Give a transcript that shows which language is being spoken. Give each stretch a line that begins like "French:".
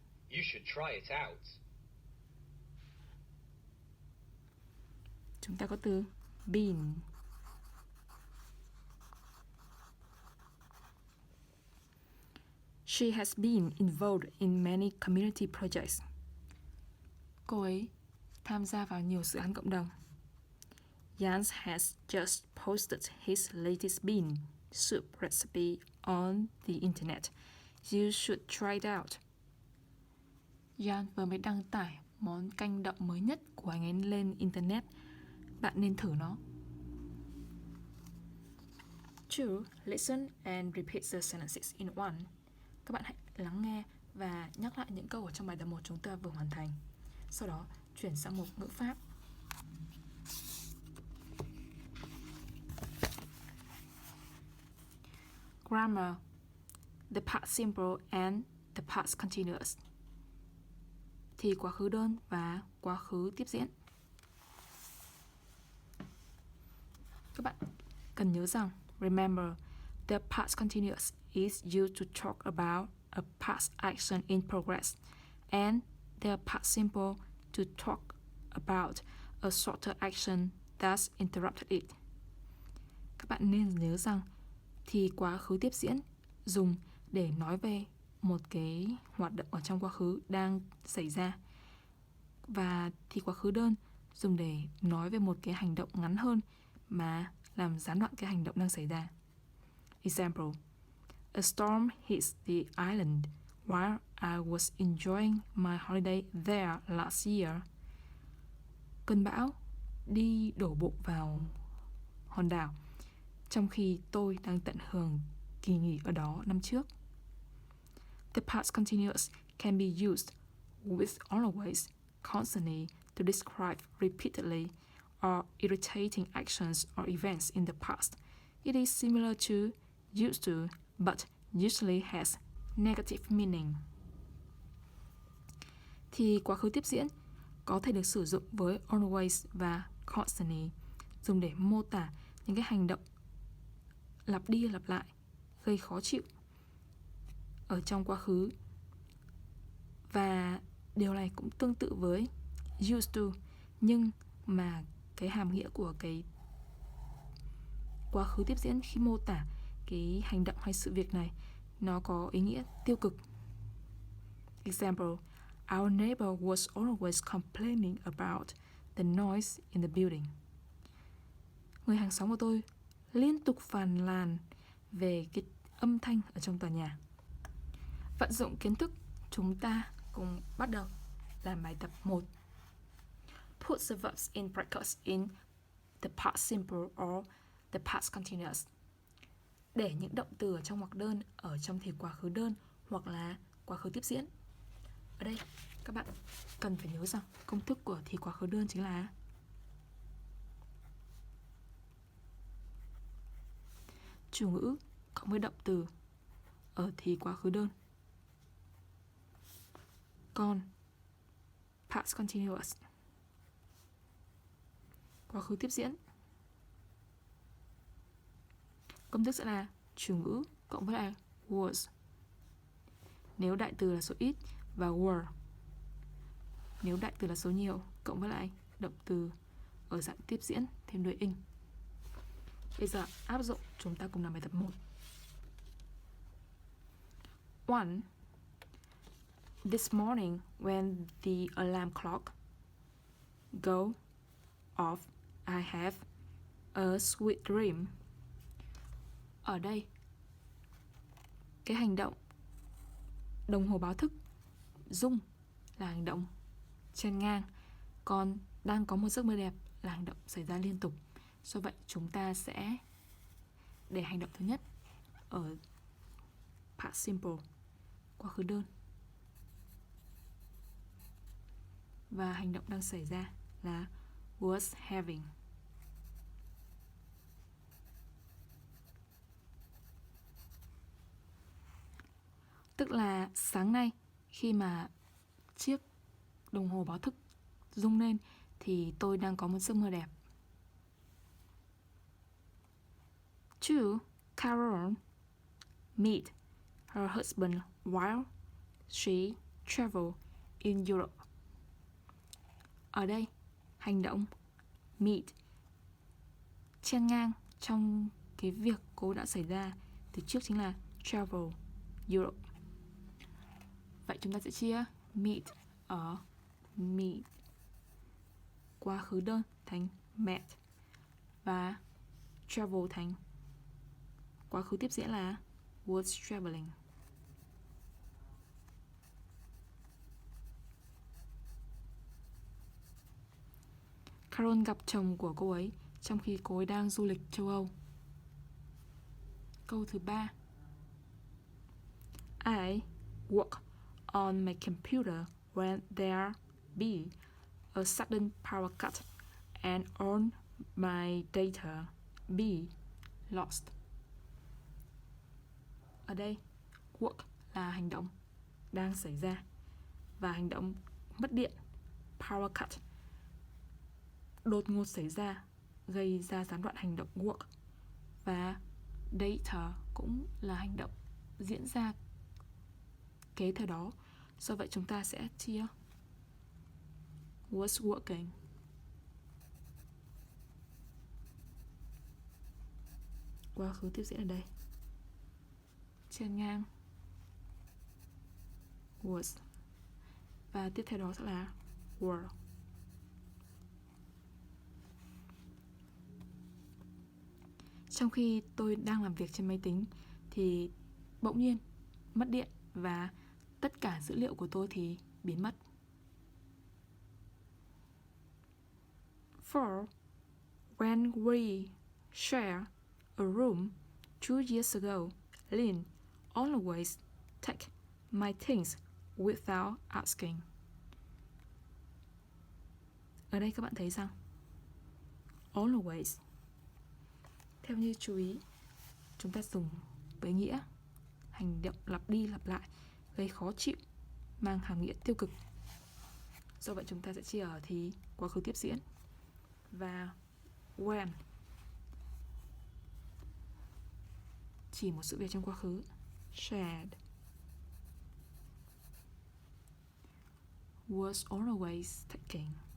English: You should try it out.
Vietnamese: Chúng ta có từ been.
English: She has been involved in many community projects.
Vietnamese: Cô ấy tham gia vào nhiều dự án cộng đồng.
English: Jan has just posted his latest bean soup recipe on the internet. You should try it out.
Vietnamese: Jan vừa mới đăng tải món canh đậu mới nhất của anh ấy lên internet. Bạn nên thử nó.
English: 2. Listen and repeat the sentences in one.
Vietnamese: Các bạn hãy lắng nghe và nhắc lại những câu ở trong bài tập 1 chúng ta vừa hoàn thành. Sau đó, chuyển sang mục ngữ pháp.
English: Grammar, the past simple and the past continuous.
Vietnamese: Thì quá khứ đơn và quá khứ tiếp diễn. Các bạn cần nhớ rằng,
English: remember, the past continuous is used to talk about a past action in progress, and the past simple to talk about a shorter action that interrupted it.
Vietnamese: Các bạn nên nhớ rằng thì quá khứ tiếp diễn dùng để nói về một cái hoạt động ở trong quá khứ đang xảy ra, và thì quá khứ đơn dùng để nói về một cái hành động ngắn hơn mà làm gián đoạn cái hành động đang xảy ra.
English: Example: A storm hits the island while I was enjoying my holiday there last year.
Vietnamese: Cơn bão đi đổ bộ vào hòn đảo trong khi tôi đang tận hưởng kỳ nghỉ ở đó năm trước.
English: The past continuous can be used with always, constantly to describe repeatedly or irritating actions or events in the past. It is similar to used to, but usually has negative meaning.
Vietnamese: Thì quá khứ tiếp diễn có thể được sử dụng với always và constantly, dùng để mô tả những cái hành động lặp đi lặp lại gây khó chịu ở trong quá khứ. Và điều này cũng tương tự với used to, nhưng mà cái hàm nghĩa của cái quá khứ tiếp diễn khi mô tả cái hành động hay sự việc này nó có ý nghĩa tiêu cực.
English: Example: Our neighbor was always complaining about the noise in the building.
Vietnamese: Người hàng xóm của tôi liên tục phàn nàn về cái âm thanh ở trong tòa nhà. Vận dụng kiến thức, chúng ta cùng bắt đầu làm bài tập 1.
English: Put the verbs in brackets in the past simple or the past continuous.
Vietnamese: Để những động từ ở trong ngoặc đơn ở trong thì quá khứ đơn hoặc là quá khứ tiếp diễn. Ở đây các bạn cần phải nhớ rằng công thức của thì quá khứ đơn chính là chủ ngữ cộng với động từ ở thì quá khứ đơn. Còn past continuous, quá khứ tiếp diễn, công thức sẽ là chủ ngữ cộng với lại was nếu đại từ là số ít, và were nếu đại từ là số nhiều, cộng với lại động từ ở dạng tiếp diễn thêm đuôi ing. Bây giờ áp dụng, chúng ta cùng làm bài tập 1.
English: 1. This morning when the alarm clock go off, I have a sweet dream.
Vietnamese: Ở đây, cái hành động đồng hồ báo thức rung là hành động chen ngang, còn đang có một giấc mơ đẹp là hành động xảy ra liên tục. Do vậy chúng ta sẽ để hành động thứ nhất ở past simple, quá khứ đơn, và hành động đang xảy ra là
English: was having.
Vietnamese: Tức là sáng nay khi mà chiếc đồng hồ báo thức rung lên thì tôi đang có một giấc mơ đẹp.
English: 2. Carol met her husband while she traveled in Europe.
Vietnamese: Ở đây, hành động meet chen ngang trong cái việc cô đã xảy ra từ trước chính là travel Europe. Vậy chúng ta sẽ chia meet ở meet quá khứ đơn thành met và travel thành quá khứ tiếp diễn là
English: was traveling.
Vietnamese: Carol gặp chồng của cô ấy trong khi cô ấy đang du lịch châu Âu. Câu thứ 3.
English: I work on my computer when there be a sudden power cut and all my data be lost.
Vietnamese: Ở đây, work là hành động đang xảy ra và hành động mất điện, power cut, đột ngột xảy ra, gây ra gián đoạn hành động work, và data cũng là hành động diễn ra kế theo đó. Do vậy chúng ta sẽ chia
English: was working.
Vietnamese: Quá khứ tiếp diễn ở đây, chen ngang was, và tiếp theo đó sẽ là were. Trong khi tôi đang làm việc trên máy tính thì bỗng nhiên mất điện và tất cả dữ liệu của tôi thì biến mất.
English: For when we share a room 2 years ago, Lynn always take my things without asking.
Vietnamese: Ở đây các bạn thấy rằng always, theo như chú ý, chúng ta dùng với nghĩa hành động lặp đi lặp lại, gây khó chịu, mang hàm nghĩa tiêu cực. Do vậy chúng ta sẽ chia ở thì quá khứ tiếp diễn và when, chỉ một sự việc trong quá khứ, shared,
English: was always taking.